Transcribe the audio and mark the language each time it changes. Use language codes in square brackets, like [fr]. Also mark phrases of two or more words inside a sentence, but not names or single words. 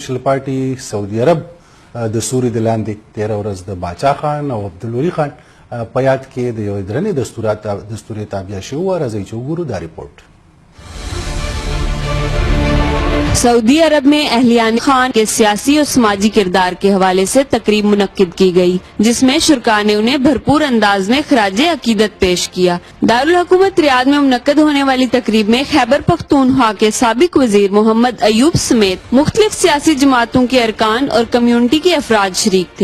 [ps] چې پارټي سعودي عرب د سوري د لاندې 13 ورځ د باچا خان او عبدالولي خان په یاد کې د یو درنې دستوري تابع شو. راځي چې وګورو دا رپورټ. [ur] سعودی عرب میں اہلیان خان کے سیاسی اور سماجی کردار کے حوالے سے تقریب منعقد کی گئی، جس میں شرکاء نے انہیں بھرپور انداز میں خراج عقیدت پیش کیا. دارالحکومت ریاض میں منعقد ہونے والی تقریب میں خیبر پختونخوا کے سابق وزیر محمد ایوب سمیت مختلف سیاسی جماعتوں کے ارکان اور کمیونٹی کے افراد شریک تھے.